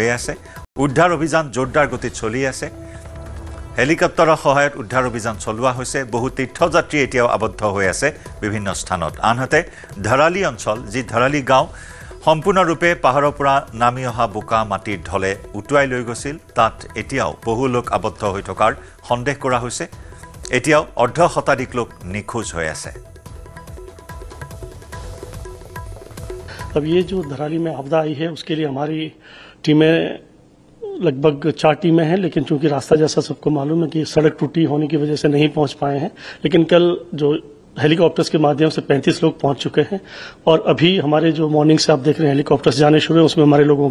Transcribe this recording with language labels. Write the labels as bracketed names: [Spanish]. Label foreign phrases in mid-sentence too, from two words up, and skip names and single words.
[Assamese] আছে উদ্ধাৰ অভিযান জোৰদাৰ গতিত চলি আছে হেলিকপ্টাৰৰ সহায়ত উদ্ধাৰ অভিযান চলোৱা হৈছে বহু তীৰ্থযাত্ৰী এতিয়াও আবদ্ধ হৈ আছে বিভিন্ন স্থানত আনহাতে ধাৰালি অঞ্চল যি ধাৰালি গাঁও সম্পূৰ্ণৰূপে পাহাৰৰ পৰা নামি অহা বোকা মাটিৰ ঢলে উটুৱাই লৈ গৈছিল তাত এতিয়াও বহু লোক আবদ্ধ হৈ থকাৰ সন্দেহ কৰা হৈছে এতিয়াও অৰ্ধ শতাধিক লোক নিখোজ হৈ আছে [Hindi] अब ये जो धराली में आपदा आई है उसके लिए हमारी टीमें लगभग 4 टीमें हैं लेकिन चूंकि रास्ता जैसा सबको मालूम है कि सड़क टूटी होने की वजह से नहीं पहुंच पाए हैं लेकिन कल जो हेलीकॉप्टर्स के माध्यम से 35 लोग पहुंच चुके हैं और अभी हमारे जो मॉर्निंग से आप देख रहे हैं हेलीकॉप्टर्स जाने शुरू हैं उसमें हमारे लोगों